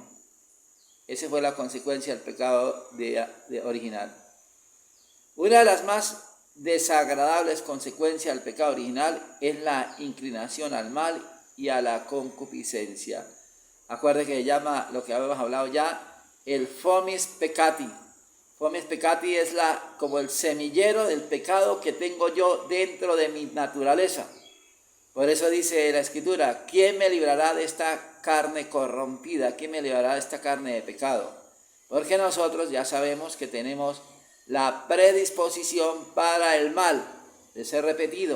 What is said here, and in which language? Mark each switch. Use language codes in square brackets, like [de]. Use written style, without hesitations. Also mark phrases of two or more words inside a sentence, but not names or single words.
[es] Esa fue la consecuencia del pecado original. Una de las más desagradables consecuencias del pecado original es la inclinación al mal y a la concupiscencia. Acuérdense que se llama, lo que habíamos hablado ya, el [la] fomes peccati. Fomes peccati [es] es como el semillero del pecado que tengo yo dentro de mi naturaleza. Por eso dice la Escritura: ¿quién me librará de esta carne corrompida? ¿Quién me librará de esta carne de pecado? Porque nosotros ya sabemos que tenemos la predisposición para el mal, de ser repetido.